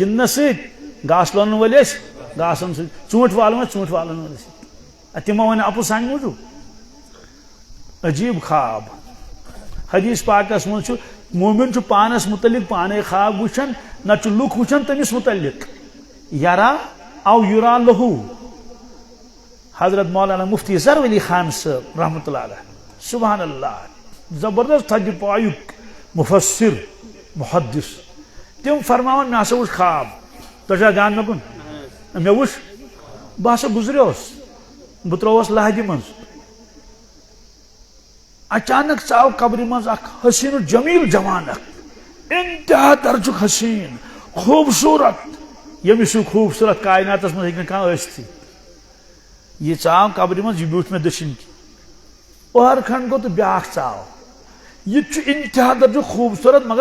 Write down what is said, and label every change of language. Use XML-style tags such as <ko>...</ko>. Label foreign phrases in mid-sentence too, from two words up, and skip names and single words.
<ks>گِنٛدنس سۭتۍ گاسہٕ لونن وٲلۍ ٲسۍ گاسن سۭتۍ ژوٗنٛٹھۍ والن ٲسۍ ژوٗنٛٹھۍ والن وٲلۍ سۭتۍ تِمو وَنہِ اَپُز سانہِ موٗجوٗب عجیٖب خواب حدیث پاکس منٛز چھُ مومن چھُ پانس متعلق پانے خواب وٕچھان نتہٕ چھُ لُکھ وٕچھان تٔمِس متعلق یرا او یورا لہو حضرت مولانا مفتی ظفر علی خان صٲب</ks> <ar>رحمۃ اللہ علیہ سبحان اللہ</ar> <ks>زبردست تھدِ پایُک مفسر محدث تِم فرماوان مےٚ ہسا وٕچھ خواب تۄہہِ چھا دیان مےٚ کُن مےٚ وٕچھ بہٕ ہسا گُزریوس بہٕ ترٛووُس لہدِ منٛز اچانک ژاو قبرِ منٛز اکھ حسین و جمیل جوان اکھ انتہا درجُک حسین خوٗبصوٗرت ییٚمِس ہیوٗ خوٗبصوٗرت کایناتس منٛز ہیٚکہِ نہٕ کانٛہہ ٲسۍتھٕے یہِ ژاو قبرِ منٛز یہِ بیوٗٹھ مےٚ دٔچھِنۍ کِنۍ پٔہر کھنٛڈ گوٚو تہٕ بیٛاکھ ژاو یہِ تہِ چھُ انتہا درجُک خوٗبصوٗرت مگر</ks>